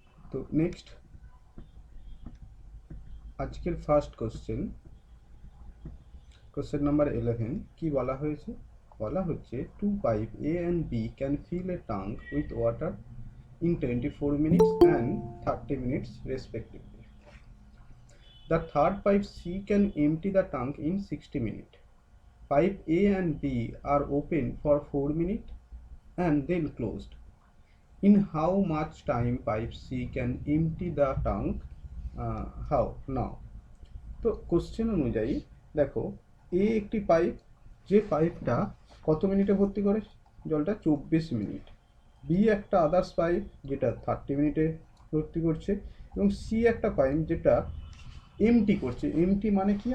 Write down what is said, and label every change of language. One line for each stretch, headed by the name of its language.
Bangla: তো নেক্সট আজকের first question number 11 কি বলা হয়েছে? বলা হচ্ছে
English: Two pipe A and B can fill a tank with water in 24 minutes and 30 minutes respectively. The third pipe C can empty the tank in 60 minutes. Pipe A and B are open for 4 minutes and then closed. In how much time pipe C can empty the tank? How? Now.
Bangla: তো question অনুযায়ী দেখো, এ একটি pipe, যে পাইপটা কত মিনিটে ভর্তি করে জলটা? 24 মিনিট। বি একটা আদার্স পাইপ যেটা 30 মিনিটে ভর্তি করছে, এবং সি একটা পাইপ যেটা এমটি করছে। এমটি মানে কি?